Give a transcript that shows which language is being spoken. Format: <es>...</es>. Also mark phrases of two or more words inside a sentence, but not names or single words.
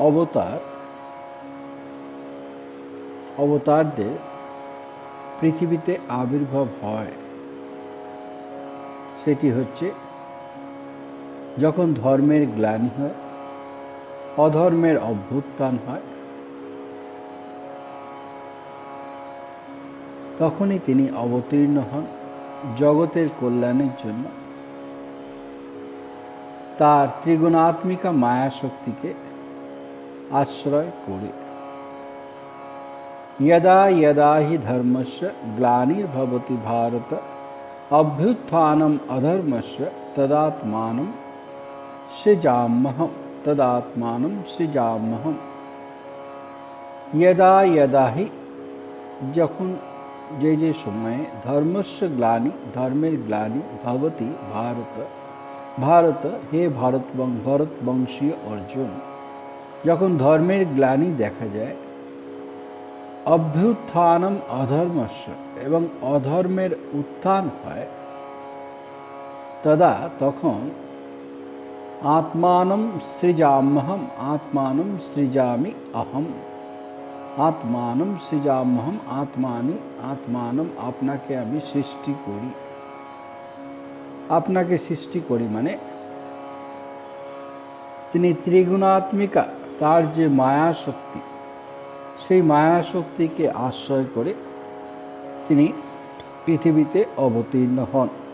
<bn>অবতারদের পৃথিবীতে আবির্ভাব হয়, সেটি হচ্ছে যখন ধর্মের গ্লানি হয়, অধর্মের অভ্যুত্থান হয়, তখনই তিনি অবতীর্ণ হন জগতের কল্যাণের জন্য। তার ত্রিগুণাত্মিকা মায়া শক্তিকে আশ্রয় করে।</bn> <sa>यदा यदा हि धर्मस्य ग्लानिर्भवति भारत अभ्युत्थानम् अधर्मस्य तदात्मानं सृजाम्यहम्। यदा यदा हि</sa> <bn>যখন যে সময়ে</bn> <sa>ধর্মস্য গ্লানি,</sa> <bn>ধর্মের গ্লানি,</bn> <sa>ভবতি ভারত,</sa> <bn>ভারত হে ভারতবংশীয় অর্জুন, যখন ধর্মের গ্লানি দেখা যায়,</bn> <sa>অভ্যুত্থানম অধর্মস্য</sa> <bn>এবং অধর্মের উত্থান হয়, তদা তখন</bn> <sa>आत्मानं सृजाम्यहम् आत्मानं सृजामि अहम। আত্মানম সৃজাম্যহম আত্মানি আত্মানম,</sa> <bn>আপনাকে আমি সৃষ্টি করি। আপনাকে সৃষ্টি করি মানে তিনি ত্রিগুণাত্মিকা, তার যে মায়া শক্তি, সেই মায়া শক্তিকে আশ্রয় করে তিনি পৃথিবীতে অবতীর্ণ হন।</bn>